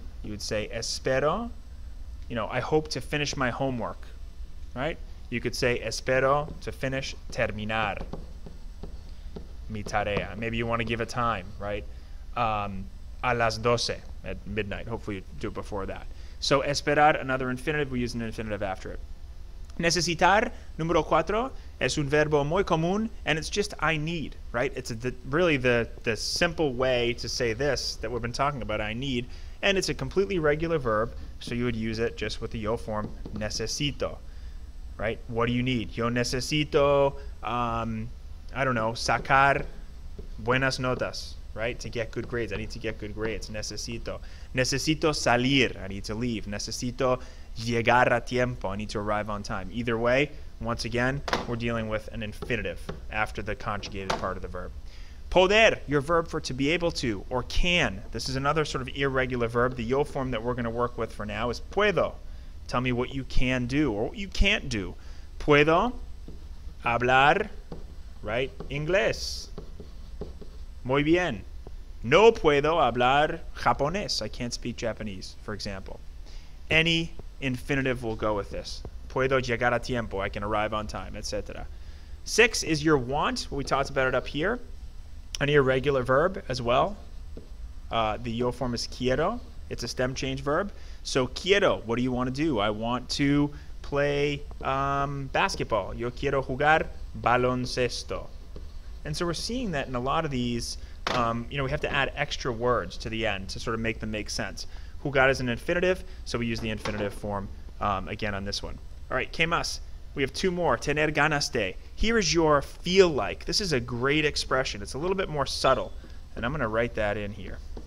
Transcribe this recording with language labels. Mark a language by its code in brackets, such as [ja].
[en] You would say, espero, you know, I hope to finish my homework, right? You could say, espero to finish, [es] terminar mi tarea. [en] Maybe you want to give a time, right? [es] A las 12 [en] at midnight. Hopefully you do it before that. So esperar, another infinitive, we use an infinitive after it. [es] Necesitar, número 4, es un verbo muy común, [en] and it's just I need, right? It's really the simple way to say this that we've been talking about, I need, and it's a completely regular verb, so you would use it just with the yo form, necesito, right? What do you need? [es] Yo necesito, [en] I don't know, [es] sacar buenas notas, right? [en] To get good grades. I need to get good grades. [es] Necesito. Necesito salir. [en] I need to leave. [es] Necesito llegar a tiempo. [en] I need to arrive on time. Either way, once again, we're dealing with an infinitive after the conjugated part of the verb. Poder, your verb for to be able to, or can. This is another sort of irregular verb. The yo form that we're going to work with for now is puedo. Tell me what you can do or what you can't do. [es] Puedo hablar, right? Inglés. Muy bien. No puedo hablar japonés. [en] I can't speak Japanese, for example. Any infinitive will go with this. [es] Puedo llegar a tiempo. [en] I can arrive on time, etc. 6 is your want. We talked about it up here. An irregular verb as well. The yo form is quiero. It's a stem change verb. So quiero, what do you want to do? I want to play basketball. [es] Yo quiero jugar baloncesto. [en] And so we're seeing that in a lot of these, we have to add extra words to the end to sort of make them make sense. Jugar is an infinitive, so we use the infinitive form again on this one. All right, [es] ¿qué más? [en] We have two more. [es] Tener ganas de. [en] Here is your feel like. This is a great expression. It's a little bit more subtle. And I'm going to write that in here.